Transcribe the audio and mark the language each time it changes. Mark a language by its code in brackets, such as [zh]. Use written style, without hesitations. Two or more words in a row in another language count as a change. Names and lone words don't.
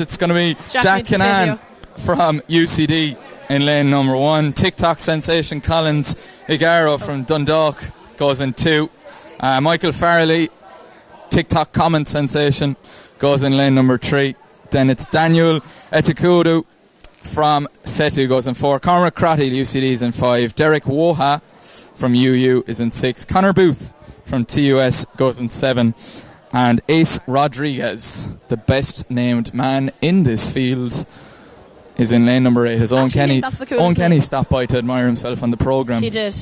[en] It's going to be Jack Kinnan from UCD in lane number 1. TikTok sensation Collins Igaro from Dundalk goes in 2. Michael Farley, TikTok comment sensation, goes in lane number 3. Then it's Daniel Etikudu from Setu goes in 4. Cormac Crotty, UCD, is in 5. Derek Woha from UU is in 6. Connor Booth from TUS goes in 7. And Ace Rodriguez, the best named man in this field, is in lane number 8. His Owen Kenny stopped by to admire himself on the programme. He did.